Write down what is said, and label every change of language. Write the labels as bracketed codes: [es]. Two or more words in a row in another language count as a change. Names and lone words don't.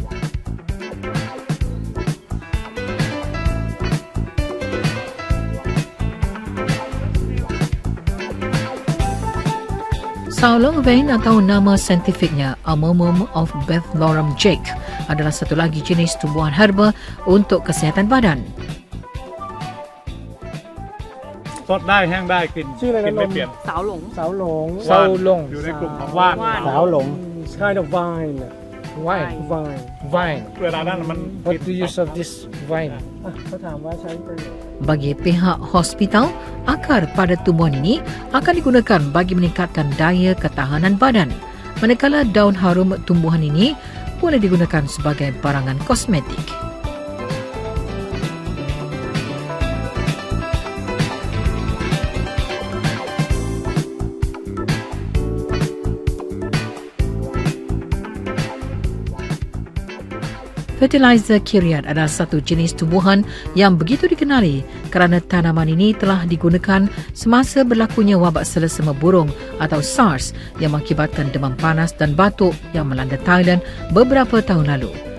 [ms] Saolong vein atau nama saintifiknya Amomum of Bethlorum Jake adalah satu lagi jenis tumbuhan herba untuk kesihatan badan. [th] สดได้แห้งได้กิน ชื่ออะไรนะ กินไม่เปลี่ยน สาวหลง สาวหลง ว่านอยู่ในกลุ่มของว่าน [en] สาวหลง It's kind of vine. Wine. Vine. Vine. [th] เวลานั้นมัน [en] What do you use of this vine? [th] เขาถามว่าใช้ประโยชน์ [ms] Bagi pihak hospital, akar pada tumbuhan ini akan digunakan bagi meningkatkan daya ketahanan badan. Manakala daun harum tumbuhan ini boleh digunakan sebagai barangan kosmetik. Fertilizer Kyriat adalah satu jenis tumbuhan yang begitu dikenali kerana tanaman ini telah digunakan semasa berlakunya wabak selesema burung atau SARS yang mengakibatkan demam panas dan batuk yang melanda Thailand beberapa tahun lalu.